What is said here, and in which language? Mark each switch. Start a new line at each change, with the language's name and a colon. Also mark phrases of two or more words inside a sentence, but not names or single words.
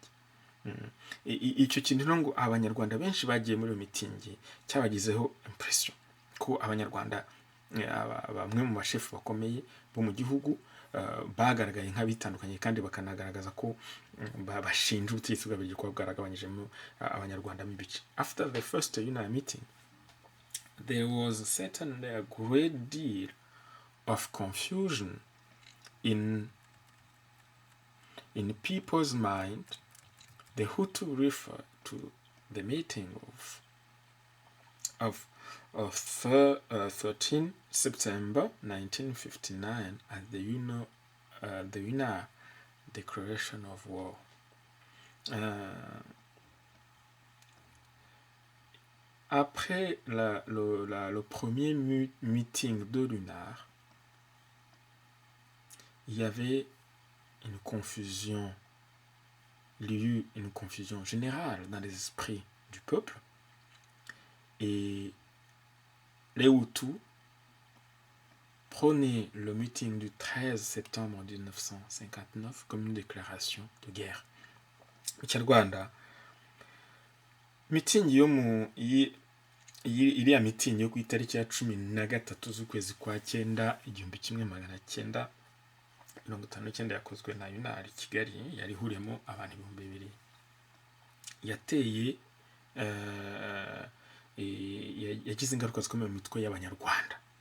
Kinyarwanda: Icyo kintu ngo abanyarwanda benshi bagiye muri iyo mitingi cyabagizeho impression ko abanyarwanda bamwe mu bashefu bakomeye bo mu gihugu bagaragaye nk'abitandukanye, kandi bakanagaragaza ko bashinja ubutegetsi bw'Ababirigi kuba bwaragabanyijemo abanyarwanda mu bice.
English: After the first UNAR meeting, there was certainly a great deal of confusion in people's mind. The Hutu refer to the meeting of 13 September 1959 as the UNAR Declaration of War.
French: Après le premier meeting de l'UNAR, il y avait une confusion générale dans les esprits du peuple, et les Hutus prenaient le meeting du 13 septembre 1959 comme une déclaration de guerre.
Kinyarwanda: Mu Rwanda, mitingi iriya mitingi yo ku itariki ya 13 z'ukwezi kwa 9 1959 yakozwe na UNAR i Kigali, yari ihuriyemo abantu 2000, yateye yagize ingaruka zikomeye mu mitwe y'abanyarwanda.